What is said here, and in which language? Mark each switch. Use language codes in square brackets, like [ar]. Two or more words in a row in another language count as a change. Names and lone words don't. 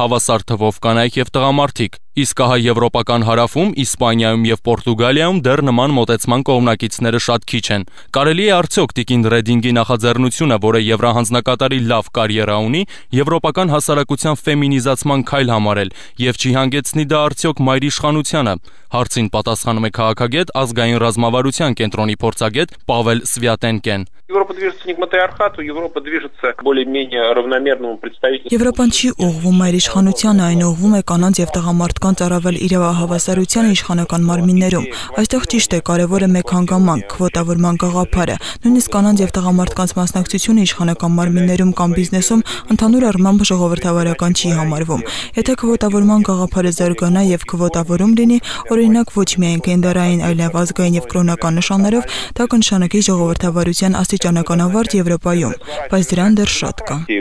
[hy] հավասար թվով կանայք եւ տղամարդիկ։ Իսկ ահա եվրոպական հարավում, Իսպանիայում եւ Պորտուգալիայում դեռ նման մոտեցման կողմնակիցները շատ քիչ են։ Կարելի է արդյոք Տիկին Ռեդինգի նախաձեռնությունը, որը եվրահանձնակատարի լավ կարիերա ունի, եվրոպական հասարակության ֆեմինիզացման քայլ համարել եւ չի հանգեցնի դա արդյոք մայրիշխանությանը։ Հարցին պատասխանում է քաղաքագետ, ազգային ռազմավարության կենտրոնի փորձագետ Պավել Սվյատենկեն։ [ru] Европа движется не к матриархату, Европа движется к более-менее равномерному представительству. [hy] Եվրոպան չի ուղղվում մայրիշխանությանը, այն ուղղվում է կանանց եւ տղամարդկանց առավել իրավահավասարության իշխանական մարմիններում։ Այստեղ ճիշտ է, կարևոր է մեկ հանգամանք՝ քվոտավորման գաղափարը։ Նույնիսկ կանանց եւ տղամարդկանց մասնակցությունը իշխանական մարմիններում կամ բիզնեսում ընդհանուր առմամբ ժողովրդավարական չի համարվում։ Եթե քվոտավորման գաղափարը զարգանա եւ քվոտավորում լինի, օրինակ ոչ միայն գենդերային, այլև ազգային եւ կրոնական նշաններով, դա կնշանակի ժողովրդավարության աստիճանական ավարտ Եվրոպայում, բայց դրան դեռ շատ կա։